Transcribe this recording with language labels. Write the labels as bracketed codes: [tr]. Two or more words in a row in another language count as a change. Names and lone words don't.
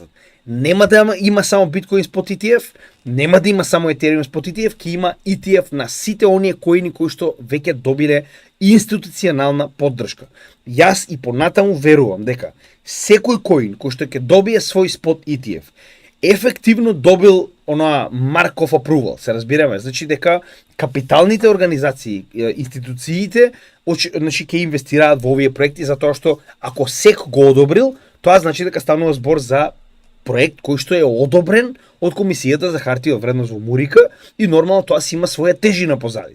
[mk] Нема да има само Bitcoin спот ETF, нема да има само Ethereum спот ETF, ќе има ETF на сите оние коини кои што веќе добиле институционална поддршка. Јас и понатаму верувам дека секој коин кој што ќе добие свој спот ETF ефективно добил онаа [en] mark of approval, [mk] се разбираме, значи дека капиталните организации, институциите, значи ќе инвестираат во овие проекти затоа што ако SEC го одобрил, тоа значи дека станува збор за проект кој што е одобрен од Комисијата за хартија од вредност во Мурика и нормално тоа си има своја тежина позади.